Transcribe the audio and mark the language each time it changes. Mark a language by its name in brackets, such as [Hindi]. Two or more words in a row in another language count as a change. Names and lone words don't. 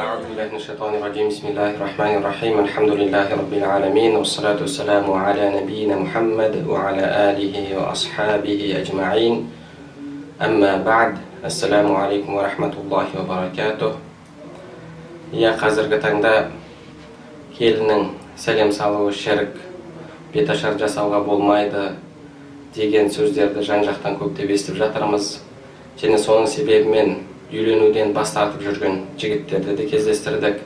[Arabic] أعوذ بالله من الشيطان الرجيم. بسم الله الرحمن الرحيم. الحمد لله رب العالمين والصلاة والسلام على نبينا محمد وعلى آله وأصحابه أجمعين. أما بعد. السلام عليكم ورحمة الله وبركاته. [Kazakh] يا қазіргі таңда келіннің сәлем салуы шірк, беташар жасауға болмайды деген сөздерді жан-жақтан көптеп естіп жатырмыз. Және соның себебімен үйленуден бас тартып жүрген жігіттерді де кездестірдік.